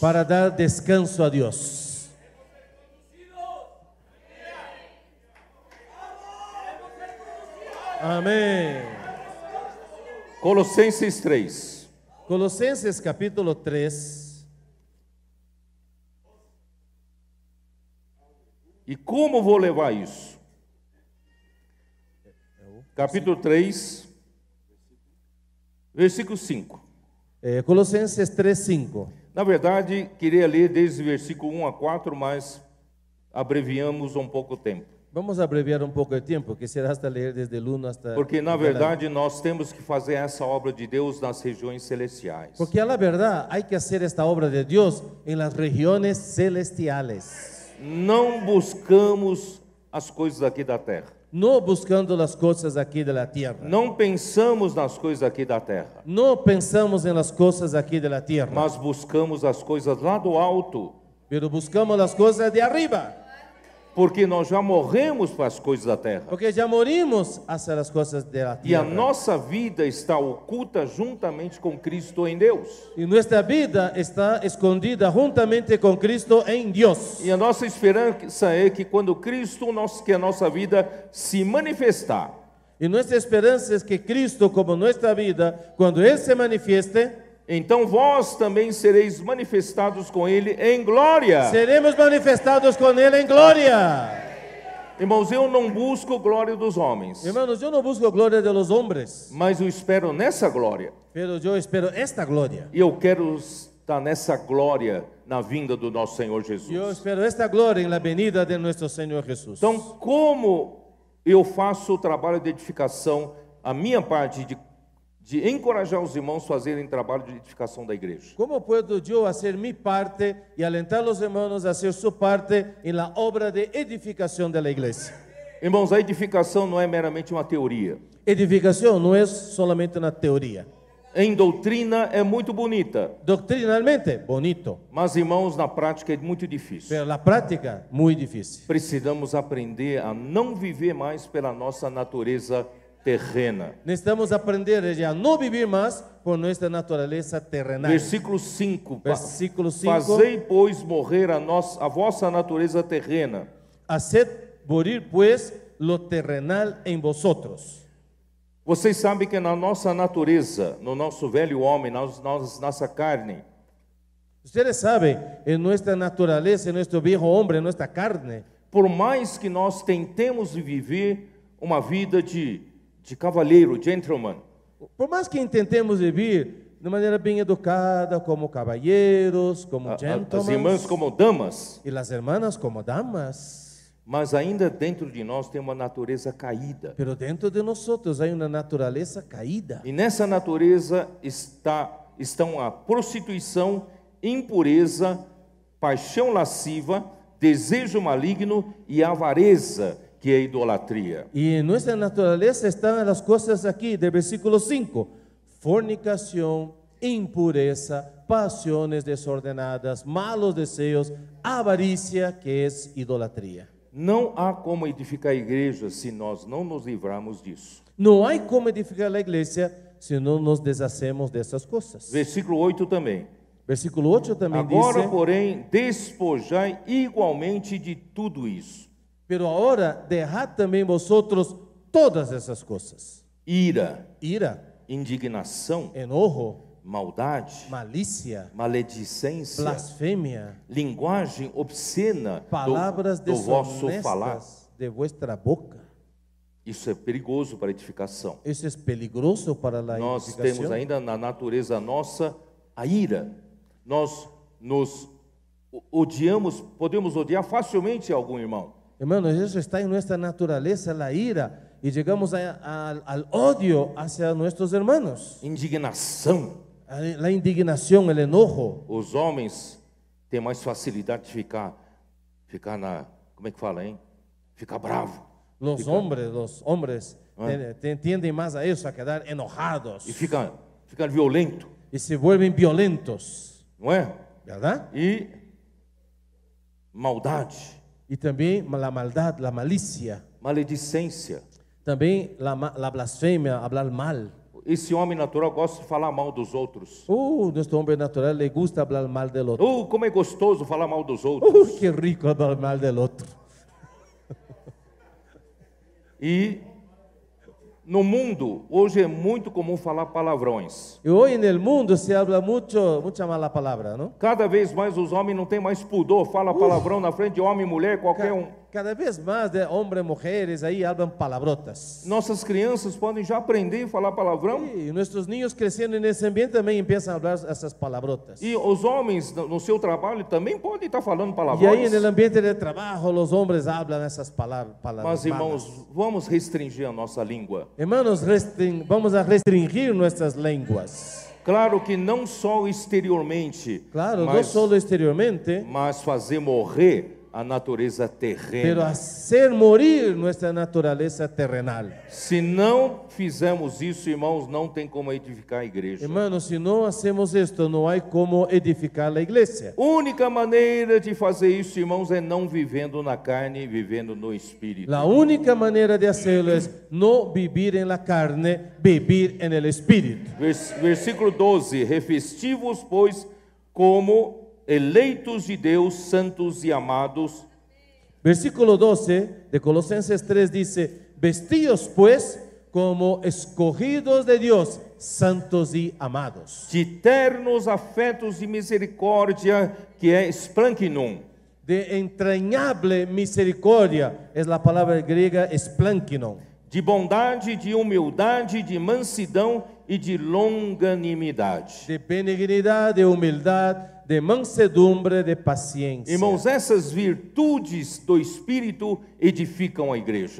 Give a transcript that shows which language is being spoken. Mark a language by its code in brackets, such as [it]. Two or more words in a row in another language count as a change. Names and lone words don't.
[es] para dar descanso a Dios. Amén. [pt] Colossenses 3. [es] Colosenses capítulo 3. [pt] E como vou levar isso? Capítulo 3, versículo 5. [es] Colosenses 3:5. [pt] Na verdade, queria ler desde o versículo 1 a 4, mas abreviamos um pouco o tempo. [es] Vamos a abreviar un poco el tiempo, quisiera hasta leer desde el 1 hasta... [pt] Porque, na verdade, nós temos que fazer essa obra de Deus nas regiões celestiais. [es] Porque a la verdad hay que hacer esta obra de Dios en las regiones celestiales, [pt] Não buscamos as coisas aqui da terra. [es] no buscando las cosas aquí de la tierra. [pt] Não pensamos nas coisas aqui da terra, [es] No pensamos en las cosas aquí de la tierra, [pt] mas buscamos as coisas lá do alto, [es] pero buscamos las cosas de arriba, [pt] porque nós já morremos para as coisas da terra. [es] porque ya morimos hacia las cosas de la [pt] E a [es] tierra. [pt] nossa vida está oculta juntamente com Cristo em Deus. [es] Y nuestra vida está escondida juntamente con Cristo en Dios. [pt] E a nossa esperança é que quando Cristo, que a nossa vida se manifestar, [es] Y nuestra esperanza es que Cristo, como nuestra vida, cuando Él se manifieste, [pt] então vós também sereis manifestados com Ele em glória. [es] seremos manifestados con Él en gloria. [pt] Irmãos, eu não busco glória dos homens, [es] Hermanos, yo no busco gloria de los hombres, [pt] mas eu espero nessa glória. [es] pero yo espero esta gloria. [pt] E eu quero estar nessa glória na vinda do nosso Senhor [es] Yo [pt] Jesus. [es] espero esta gloria en la venida de nuestro Señor Jesús. [pt] Então, como eu faço o trabalho de edificação, a minha parte de encorajar os irmãos a fazerem trabalho de edificação da igreja? [es] ¿Cómo puedo yo hacer mi parte y alentar a los hermanos a hacer su parte en la obra de edificación de la iglesia? [pt] Irmãos, a edificação não é meramente uma teoria. [es] Edificación no es solamente una teoría. [pt] Em doutrina é muito bonita, [es] Doctrinalmente, bonito, [pt] mas, irmãos, na prática é muito difícil. [es] pero la práctica, muy difícil. [pt] Precisamos aprender a não viver mais pela nossa natureza terrena. [es] Necesitamos aprender a no vivir más por nuestra naturaleza terrenal. Versículo 5. Versículo 5. [pt] Fazei, pois, morrer a vossa natureza terrena. [es] Haced morir pues lo terrenal en vosotros. [pt] Vocês sabem que na nossa natureza, no nosso velho homem, nossa carne, [es] Ustedes saben, en nuestra naturaleza, en nuestro viejo hombre, en nuestra carne, [pt] por mais que nós tentemos viver uma vida de cavalheiro, gentleman, [es] por más que intentemos vivir de maneira bem educada, como caballeros, como [pt] as [es] gentlemen, [pt] irmãs como damas, [es] y las hermanas como damas. [pt] mas ainda dentro de nós tem uma natureza caída. [es] Pero dentro de nosotros hay una naturaleza caída. [pt] E nessa natureza estão a prostituição, impureza, paixão lasciva, desejo maligno e avareza, que é idolatria. [es] Y en nuestra naturaleza están las cosas aquí del versículo 5. Fornicación, impureza, pasiones desordenadas, malos deseos, avaricia, que es idolatría. [pt] Não há como edificar a igreja se nós não nos livrarmos disso. [es] No hay como edificar la iglesia si no nos deshacemos de esas cosas. [pt] Versículo 8 também. [es] Versículo 8 también [pt] Agora, [es] dice, [pt] porém, despojai igualmente de tudo isso: [es] pero ahora dejad también vosotros todas esas cosas. [pt] ira, [es] Ira, [pt] indignação, [es] enojo, [pt] maldade, [es] malicia, [pt] maledicência, [es] blasfemia, [pt] linguagem obscena [es] palabras [pt] do vosso falar. [es] deshonestas de vuestra boca. [pt] Isso é perigoso para a edificação. [es] Eso es peligroso para la [pt] Nós temos [es] edificación. [pt] ainda na natureza nossa a ira. Nós nos odiamos, podemos odiar facilmente algum irmão. [es] Hermanos, eso está en nuestra naturaleza, la ira, y llegamos al odio hacia nuestros hermanos. [pt] Indignação. [es] La indignación, el enojo. [pt] Os homens têm mais facilidade de ficar na, como é que fala, hein? Ficar bravo. [es] Los hombres tienden más a eso, a quedar enojados [pt] E fica violento, [es] y se vuelven violentos, [pt] não é? [es] ¿verdad? [pt] E maldade, [es] Y también la maldad, la malicia, [pt] maledicência. [es] también la blasfemia, hablar mal. [pt] Esse homem natural gosta de falar mal dos outros. [es] Nuestro hombre natural le gusta hablar mal del otro. [pt] Como é gostoso falar mal dos outros. [es] Qué rico hablar mal del otro. [pt] E no mundo, hoje é muito comum falar palavrões. [es] Y hoy en el mundo se habla mucha mala palabra, ¿no? [pt] Cada vez mais os homens não têm mais pudor, fala palavrão na frente de homem e mulher, qualquer um. [es] Cada vez más de hombres, mujeres, ahí hablan palabrotas. [pt] Nossas crianças podem já aprender a falar palavrão. [es] Y nuestros niños creciendo en ese ambiente también empiezan a hablar esas palabrotas. [pt] E os homens no seu trabalho também podem estar falando [es] Y ahí [pt] palavrões. [es] en el ambiente de trabajo los hombres hablan esas palabras. [pt] Mas, irmãos, vamos restringir a nossa língua. [es] Hermanos, vamos a restringir nuestras lenguas. [pt] Claro que não só exteriormente, [es] Claro, no [pt] mas, [es] solo exteriormente, [pt] mas fazer morrer a natureza [es] pero [pt] terrena. [es] hacer morir nuestra naturaleza terrenal. [pt] Se não fizermos isso, irmãos, não tem como edificar a igreja. [es] Hermanos, si no hacemos esto, no hay como edificar la iglesia. [pt] Única maneira de fazer isso, irmãos, é não vivendo na carne, vivendo no espírito. [es] La única manera de hacerlo es no vivir en la carne, vivir en el espíritu. [pt] Versículo 12: revesti-vos, pois, como eleitos de Deus, santos e amados, [es] Versículo 12 de Colosenses 3 dice, vestíos pues como escogidos de Dios, santos y amados, [pt] de ternos afetos de misericórdia, que é splankinum, [es] de entrañable misericordia, es la palabra griega splankinon, [pt] de bondade, de humildade, de mansidão e de longanimidade. [es] de benignidad, de humildad, de mansedumbre, de paciencia. [pt] Irmãos, essas virtudes do Espírito edificam a igreja.